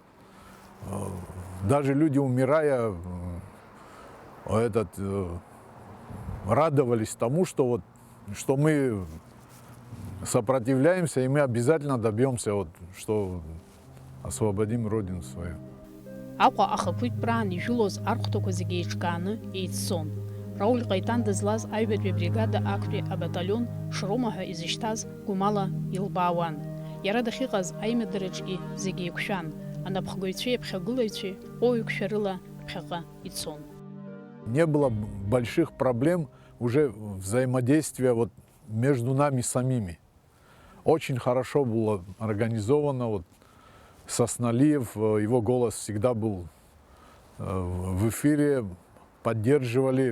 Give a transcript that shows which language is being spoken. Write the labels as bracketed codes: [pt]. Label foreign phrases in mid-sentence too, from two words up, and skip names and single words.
[ru] Даже люди, умирая, радовались тому, что мы сопротивляемся, и мы обязательно добьемся, что освободим Родину свою. [ab] Аҟәа ахақәиҭ праан ижәылоз архәҭақәа зегьы еиҿкааны еиццон. Рауль Ҟаитан дызлаз аҩбатәи абригада актәи абаталион Шрома ҳәа изышьҭаз гәымала илбаауан. Иара дахьыҟаз аимадараҿгьы зегьы еиқәшәан, анапхгаҩцәеи аԥхьагылаҩцәеи оуҩқәшәа рыла ԥхьаҟа ицон. [ru] Не было больших проблем уже взаимодействия между нами самими. Очень хорошо было организовано. Сосналиев, его голос всегда был в эфире, поддерживали.